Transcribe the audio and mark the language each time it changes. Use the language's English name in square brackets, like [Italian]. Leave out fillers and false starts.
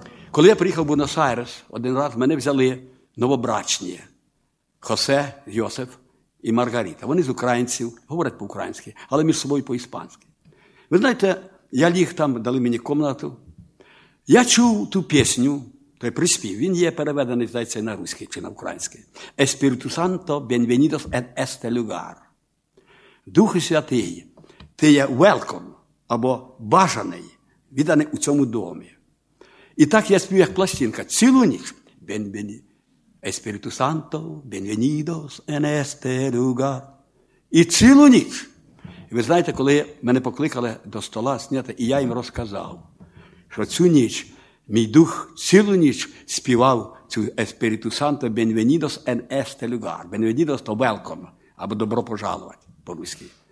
[Ukrainian] Коли я приїхав в Буенос-Айрес, один раз мене взяли новобрачні. Хосе, Йосиф і Маргарита. Вони з українців, говорять по-українськи, але між собою по-іспанськи. Ви знаєте, я ліг там, дали мені кімнату. Я чув ту пісню, той приспів. Він є переведений, здається, на руський чи на український. [Spanish] «Espiritu Santo, bienvenidos en este lugar». [Ukrainian] Дух Святий, ти є welcome, або бажаний, відданий у цьому домі. І так я спів, як пластинка, цілу ніч. [Spanish] «Espiritu Santo, bienvenidos en este lugar». [Ukrainian] І цілу ніч. Ви знаєте, коли мене покликали до стола сняти, і я їм розказав, що цю ніч мій дух цілу ніч співав цю [Spanish] «Espiritu Santo, bienvenidos en este lugar». [Ukrainian] «Bienvenidos» – то «welcome», або «добро пожалувати» по-руськи.